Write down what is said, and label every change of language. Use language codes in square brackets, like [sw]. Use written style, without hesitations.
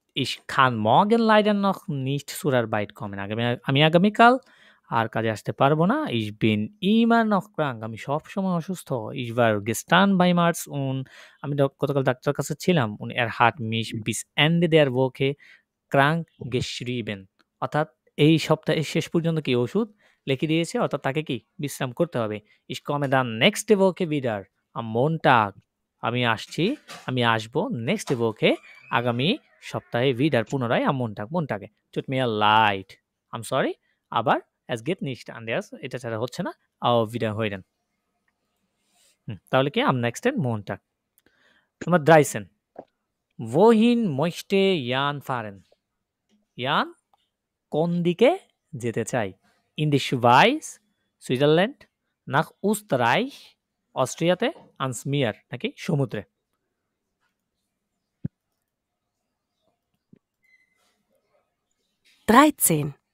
[de] Ich kann morgen leider noch nicht zur Arbeit kommen. [bn] আমি আগামীকাল আর কাজে আসতে পারবো না। [de] Ich bin immer noch krank. [bn] আমি সবসময় অসুস্থ। [de] Ich war gestern beim Arzt und [bn] আমি গতকাল ডাক্তারের কাছে ছিলাম [de] und er hat mich bis Ende der Woche krank geschrieben. [bn] অর্থাৎ এই সপ্তাহের শেষ পর্যন্ত কি ওষুধ লিখে দিয়েছে, অর্থাৎ তাকে কি বিশ্রাম করতে হবে। [de] Ich komme dann nächste Woche wieder am Montag. [bn] আমি আসবো [de] next Woche [bn] আগামী সপ্তাহে [de] wieder পুনরায় am Montag Montage. Tut mir leid. [en] I'm sorry, [de] aber es geht nicht anders. [bn] এটা ছাড়া হচ্ছে না। [de] Auf Wiederhören. [bn] তাহলে কি [de] am nächsten Montag. Nummer 13. Wohin möchte Jan fahren? [bn] Jan কোন দিকে যেতে চাই? [de] In die Schweiz, Switzerland, nach Österreich, অস্ট্রিয়াতে, ans Meer [bn] নাকি সমুদ্রে? [de] Dreizehn.